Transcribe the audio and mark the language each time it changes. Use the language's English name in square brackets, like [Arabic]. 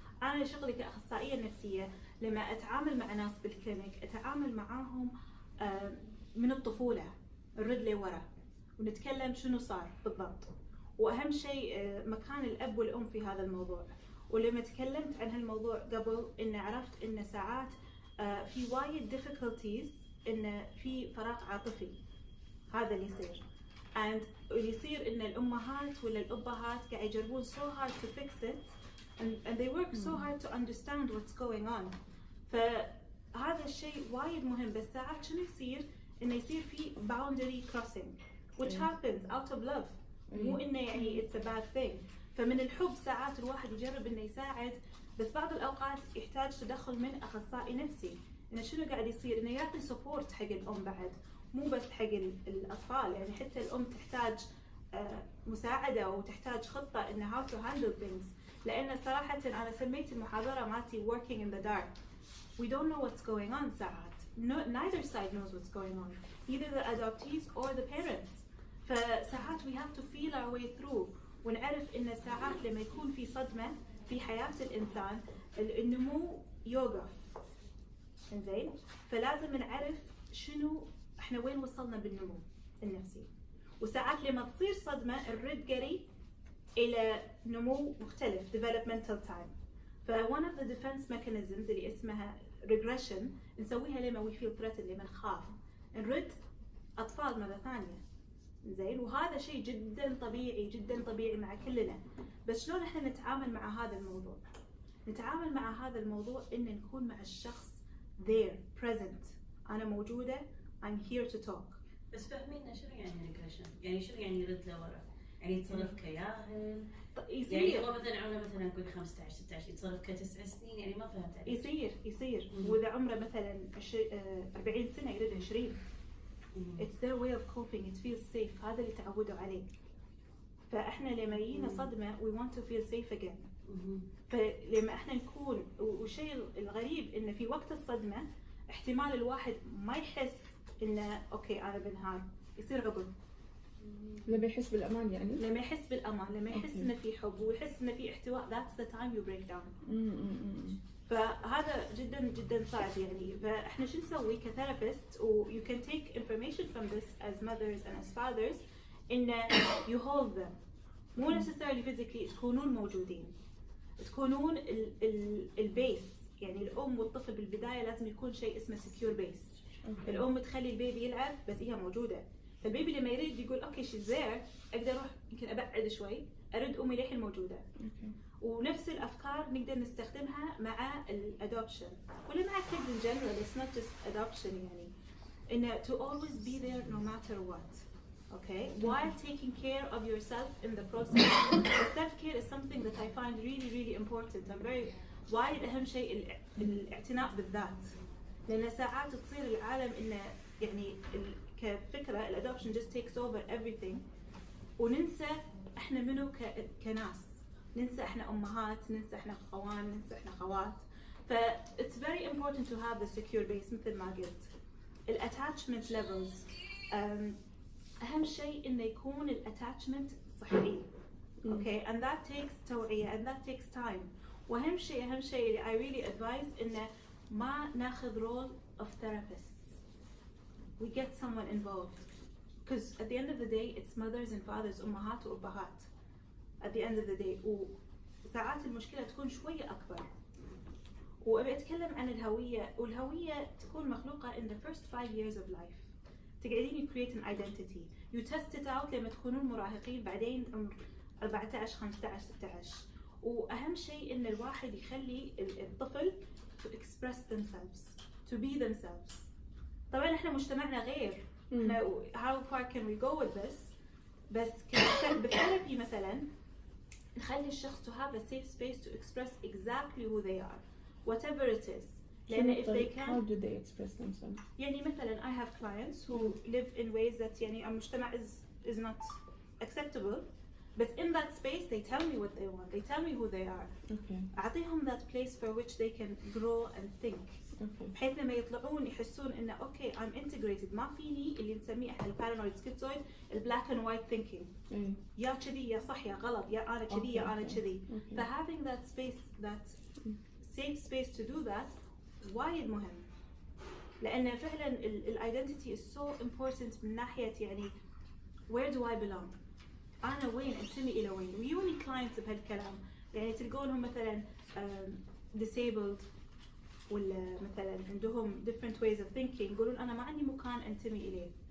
[Arabic] أنا شغلي كأخصائية نفسية لما أتعامل مع ناس بالكلينيك أتعامل معاهم من الطفولة نرد لورا ونتكلم شنو صار بالضبط، وأهم شيء مكان الأب والأم في هذا الموضوع. ولما تكلمت عن هالموضوع قبل إن عرفت إن ساعات في وايد difficulties إن في فراغ عاطفي. هذا اللي يصير [English] and [Arabic] اللي يصير إن الأمهات ولا الأبهات قاعد يجربون [English] so hard to fix it and they work so hard to understand what's going on. [Arabic] فهذا الشيء وايد مهم. بس ساعات شنو يصير إنه يصير في [English] boundary crossing which happens out of love. [Arabic] مو إنه يعني [English] it's a bad thing. [Arabic] فمن الحب ساعات الواحد يجرب إنه يساعد، بس بعض الأوقات يحتاج تدخل من أخصائي نفسي. إنه شنو قاعد يصير؟ إنه يعطي support حق الأم بعد، مو بس حق الأطفال. يعني حتى الأم تحتاج مساعدة وتحتاج خطة إن [English] how to handle things. [Arabic] لأن صراحة أنا سميت المحاضرة مالتي [English] working in the dark. We don't know what's going on [Arabic] ساعات. [English] Neither side knows what's going on. Either the adoptees or the parents. [Arabic] فساعات [English] we have to feel our way through [Arabic] ونعرف إن ساعات لما يكون في صدمة في حياة الإنسان النمو يوقف. إنزين؟ فلازم نعرف شنو إحنا وين وصلنا بالنمو النفسي. وساعات لما تصير صدمة نرد قري إلى نمو مختلف [English] developmental time. one of the defense mechanisms [Arabic] اللي اسمها regression نسويها لما [English] we feel threatened، [Arabic] لما نخاف نرد أطفال مرة ثانية. زين، وهذا شيء جدا طبيعي مع كلنا. بس شلون احنا نتعامل مع هذا الموضوع؟ نتعامل مع هذا الموضوع ان نكون مع الشخص [English] there present. [Arabic] انا موجودة [English] I'm here to talk. [Arabic] بس فهمينا شنو يعني regression؟ يعني شنو يعني يرد لورا؟ يعني يتصرف كياهل؟ يعني هو مثلا عمره مثلا نقول 15 16 يتصرف ك9 سنين، يعني ما فهمت عليك. يصير واذا عمره مثلا 40 سنة يرد 20. [English] It's their way of coping. It feels safe. [Arabic] هذا اللي تعودوا عليه. فإحنا لما يجينا صدمة [English] we want to feel safe again. [Arabic] فلما إحنا نكون والشيء الغريب إن في وقت الصدمة احتمال الواحد ما يحس إنه أوكي أنا بنهار، يصير عقد. لما يحس بالأمان يعني. لما يحس بالأمان، لما يحس إنه في حب ويحس إنه في احتواء. [English] That's the time you break down. [Arabic] فهذا جدا جدا صعب يعني. فاحنا شو نسوي كثيرابيست و [English] you can take information from this as mothers and as fathers [Arabic] إن [English] you hold them [Arabic] مو necessarily physically تكونون موجودين، تكونون البيس يعني الأم والطفل بالبداية لازم يكون شيء اسمه [English] secure base. [Arabic] الأم تخلي البيبي يلعب بس هي موجودة، فالبيبي لما يريد يقول اوكي [English] she's there [Arabic] اقدر اروح يمكن ابعد شوي ارد امي للحين موجودة. ونفس الافكار نقدر نستخدمها مع الادوبشن ولا مع [English] kids in general. It's not just adoption [Arabic] يعني إنه [English] to always be there no matter what. Okay, while taking care of yourself in the process. Self-care is something that I find really really important. [Arabic] I'm very وايد أهم شيء الاعتناء بالذات، لأن ساعات تصير العالم إنه يعني كفكرة الادوبشن [English] just takes over everything [Arabic] وننسى إحنا منو كناس، ننسى إحنا أمهات، ننسى إحنا خوان، ننسى إحنا خوات. [English] ف it's very important to have the secure base [Arabic] مثل ما قلت. الاتاتشمنت ليفلز أهم شيء إنه يكون الاتاتشمنت صحي. [English] Okay, and that takes [Arabic] توعية [English] and that takes time. [Arabic] وأهم شيء اللي [English] I really advise [Arabic] إنه ما ناخذ [English] role of therapists. We get someone involved. Because at the end of the day it's mothers and fathers [Arabic] أمهات وأبهات. [English] At the end of the day [Arabic] وساعات المشكلة تكون شوية أكبر. وأبي أتكلم عن الهوية، والهوية تكون مخلوقة [English] in the first 5 years of life. [Arabic] تقعدين [English] you create an identity. You test it out [Arabic] لما تكونون مراهقين بعدين [English] 14 15 16. [Arabic] وأهم شيء إن الواحد يخلي الطفل [English] to express themselves, to be themselves. [Arabic] طبعاً إحنا مجتمعنا غير. إحنا [English] how far can we go with this؟ [Arabic] بس بالثيرابي مثلاً نخلي الشخص [English] to have a safe space to express exactly who they are, whatever it is. [Arabic] لأن [English] if they can. How do they express themselves? [Arabic] يعني مثلاً [English] I have clients who live in ways that [Arabic] يعني المجتمع [English] is not acceptable. But in that space they tell me what they want, they tell me who they are. Okay. [Arabic] أعطيهم [English] that place for which they can grow and think. Okay. [Arabic] بحيث لما يطلعون يحسون إنه [English] okay I'm integrated، [Arabic] ما فيني اللي نسميه إحنا البارانويد سكيزويد البلاك and white thinking. يا كذي يا صح يا غلط، يا أنا كذي يا أنا كذي. [English] ف having that space, that safe space to do that [Arabic] وايد مهم. لأن فعلاً ال identity [English] is so important [Arabic] من ناحية يعني [English] where do I belong؟ [Arabic] أنا وين أنتمي إلى وين؟ ويوني كلاينتس بهالكلام، يعني تلقونهم مثلاً disabled ولا مثلاً عندهم [English] different ways of thinking، [Arabic] يقولون أنا ما عندي مكان أنتمي إليه.